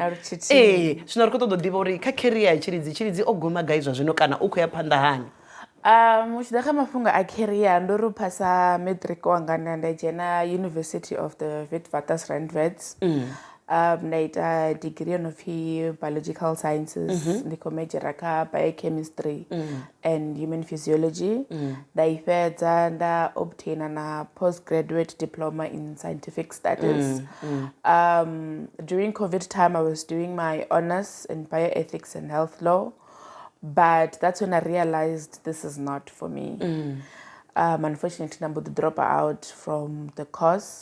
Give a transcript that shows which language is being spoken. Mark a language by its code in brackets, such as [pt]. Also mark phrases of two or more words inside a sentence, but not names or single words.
[ve] Zwino ri khou ṱoḓa u ḓivha uri kha career ya Tshilidzi o guma gai zwa zwino kana u khou ya phanḓa hani? U tshi ḓa kha mafhungo a career ndo ri phasa matric wanga nda dzhena University of the Witwatersrand. Nda ita [en] degree on biological sciences, ndiko major kha biochemistry and human physiology. [ve] Nda I fhedza nda [en] obtain na postgraduate diploma in scientific studies. During COVID time I was doing my honors in bioethics and health law, but that's when I realized this is not for me. Unfortunately I'm going to drop out from the course.